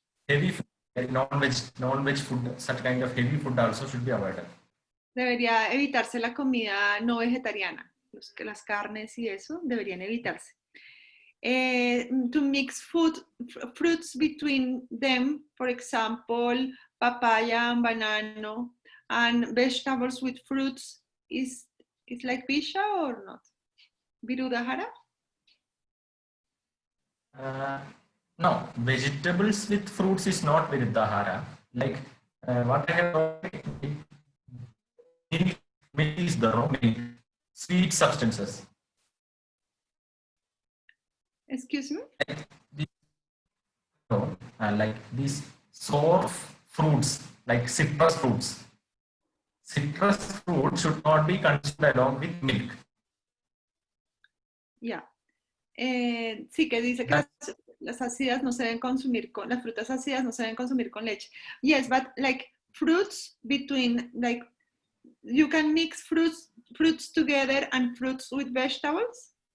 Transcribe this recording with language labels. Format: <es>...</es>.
<en>Heavy food, like non-veg food, such kind of heavy food also should be avoided.</en> <es>Debería evitarse la comida no vegetariana, que las carnes y eso deberían evitarse.</es> <en>To mix fruits between them, for example, papaya and banana, and vegetables with fruits is like Bisha or not? Virudahara? No, vegetables with fruits is not Viruddhahara. Like what I have already, milk is the raw milk, sweet substances. Excuse me? Like these sour fruits, like citrus fruits. Citrus fruit should not be consumed along with milk. Yeah.</en> <es>Sí, que dice que las ácidas no se deben consumir con, las frutas ácidas no se deben consumir con leche.</es> <en>Yes, but like fruits between, like you can mix fruits together and fruits with vegetables.</en>